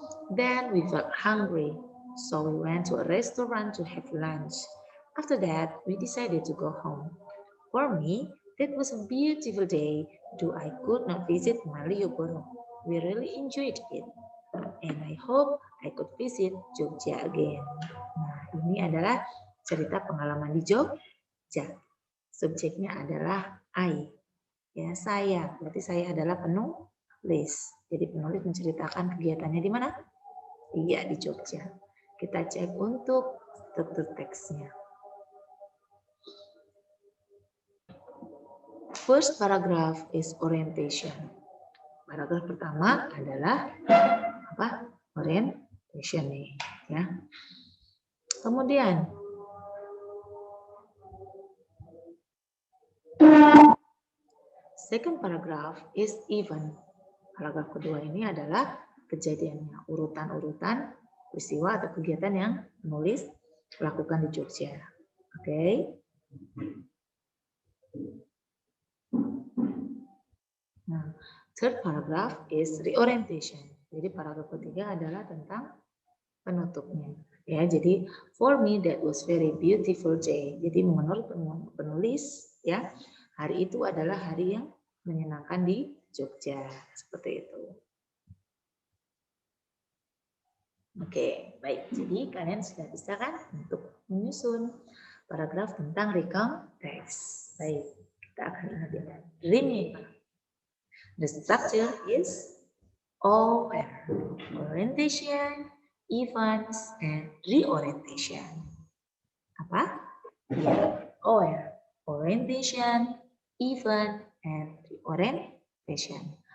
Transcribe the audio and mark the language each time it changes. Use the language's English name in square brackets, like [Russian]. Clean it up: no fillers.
[English] Then we felt hungry, so we went to a restaurant to have lunch. After that, we decided to go home. For me, that was a beautiful day, though I could not visit Malioboro. We really enjoyed it, and I hope I could visit Jogja again. [Indonesian] Nah, ini adalah cerita pengalaman di Jogja. Subjeknya adalah I. Ya, saya. Berarti saya adalah penulis. Jadi penulis menceritakan kegiatannya di mana? Iya, di Jogja. Kita cek untuk struktur teksnya. [English] First paragraph is orientation. [Indonesian] Paragraf pertama adalah orientation nih, ya. Kemudian [English] second paragraph is event. [Indonesian] Paragraf kedua ini adalah kejadiannya, urutan-urutan peristiwa atau kegiatan yang penulis lakukan di Jogja. Oke. [English] Nah, third paragraph is reorientation. [Indonesian] Jadi paragraf ketiga adalah tentang penutupnya. Ya, jadi [English] for me that was very beautiful day. [Indonesian] Jadi menurut penulis, ya, hari itu adalah hari yang menyenangkan di Jogja, seperti itu. Oke, baik. Jadi kalian sudah bisa kan untuk menyusun paragraf tentang recount text. Baik, kita akan ingat. [English] Remember, the structure is aware, orientation, events, and reorientation. [Indonesian] Apa? [English] Ya, aware, orientation, event, and reorientation.